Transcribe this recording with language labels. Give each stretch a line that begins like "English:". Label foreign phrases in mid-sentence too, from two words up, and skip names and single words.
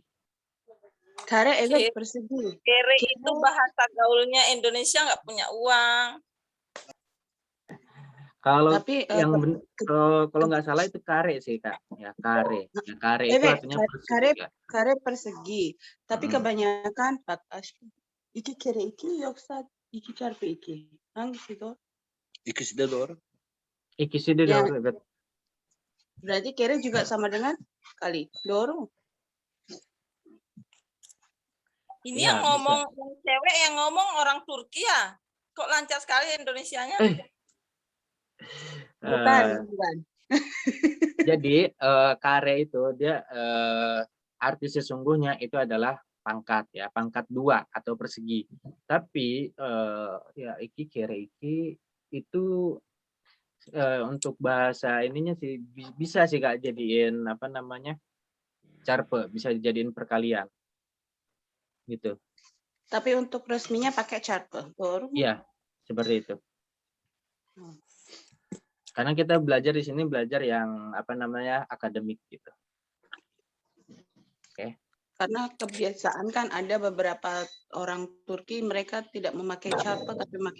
Turkish: Kare evet persegi.
Indonesian: Kere itu bahasa gaulnya Indonesia nggak punya uang. Kalau Tapi, yang kalau nggak salah itu kare sih Kak. Ya kare. Ya, kare itu
Turkish: Evet,
Indonesian: artinya persegi. kare Ya.
Turkish: kare
Indonesian: persegi. Tapi kebanyakan
Turkish: bak aşkım 2 kere 2 yoksa 2 çarpı 2. Hangisi doğru? İkisi de doğru. İkisi de Ya. doğru, evet.
Indonesian: Berarti kere juga sama dengan kali.
Turkish: Doğru mu?
Indonesian: Ini Ya, yang ngomong yang cewek yang ngomong orang Turki ya. Kok lancar sekali Indonesianya? Bukan. Jadi kare itu dia arti sesungguhnya itu adalah pangkat ya, pangkat 2 atau persegi. Tapi ya
Turkish: iki kere iki
Indonesian: itu untuk bahasa ininya sih bisa sih Kak jadiin apa namanya, carpe, bisa dijadiin perkalian. Gitu. Tapi untuk resminya pakai çarpı.
Turkish: Doğru mu?
Indonesian: Iya, seperti itu. Karena kita belajar di sini belajar yang apa namanya, akademik gitu. Oke. Karena kebiasaan kan ada beberapa orang Turki mereka tidak memakai çarpı tapi memakai